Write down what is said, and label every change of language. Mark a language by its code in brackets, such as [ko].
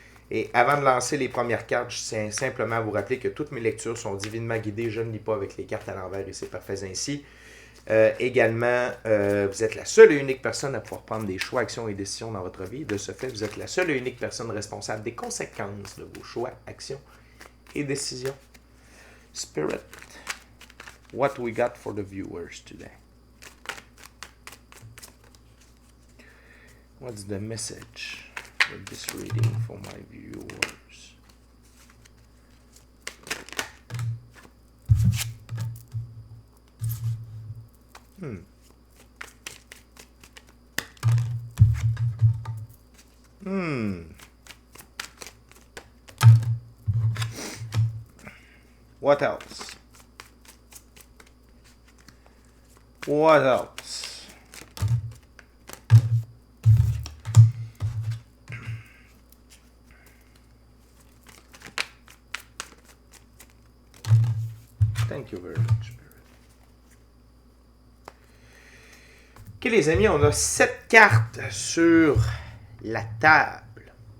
[fr] Et avant de lancer les premières cartes, je tiens simplement à vous rappeler que toutes mes lectures sont divinement guidées. Je ne lis pas avec les cartes à l'envers et c'est parfait ainsi. Également, vous êtes la seule et unique personne à pouvoir prendre des choix, actions et décisions dans votre vie. De ce fait, vous êtes la seule et unique personne responsable des conséquences de vos choix, actions et décisions. [en] Spirit, what we got for the viewers today? What's the message for this reading for my viewers? What else? What else? Thank you very much, Spirit. [fr] Ok les amis, on a 7 cartes sur la table.